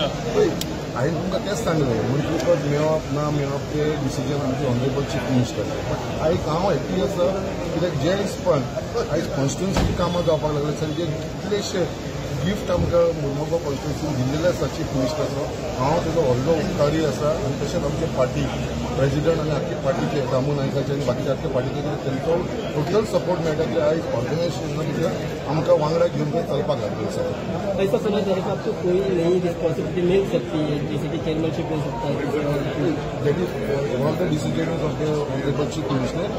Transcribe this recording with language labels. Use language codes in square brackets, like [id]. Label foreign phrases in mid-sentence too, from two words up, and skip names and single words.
[kok] हांवें तुमकां तेंच सांगलें मंत्रीपद मेळप ना मेळप ते डिसिजन आमचे [en] honorable Chief Minister but [kok] आयज हांव हॅप्पी आसा कित्याक जे हिसपान आयज कॉन्स्टिट्युएन्सी कामां जावपाक लागले आसा जे कितलेशे गिफ्ट आमकां मुर्मुगांव कॉन्स्टिट्युएन्सीन दिल्लेले आसा चीफ मिनिस्टराचो हांव तेजो व्हडलो उपकारी आसा आनी तशेंच आमचे [en] party president [kok] आनी आख्खे पार्टीचे दामू नायकाचे आनी बाकीचे आख्खे पार्टीचे तेंचो [en] total support [kok] मेळटा की आयज ऑर्गनायजेशन आमकां वांगडा घेवन चलपाक लागले आसा. [hi] ऐसा समझ रहे हैं आपको कोई नई रिस्पॉन्सिबिलिटी मिल सकती है जैसे कि चेयरमैनशिप मिल सकता है [en] That is one of the decision of the honorable Chief Minister.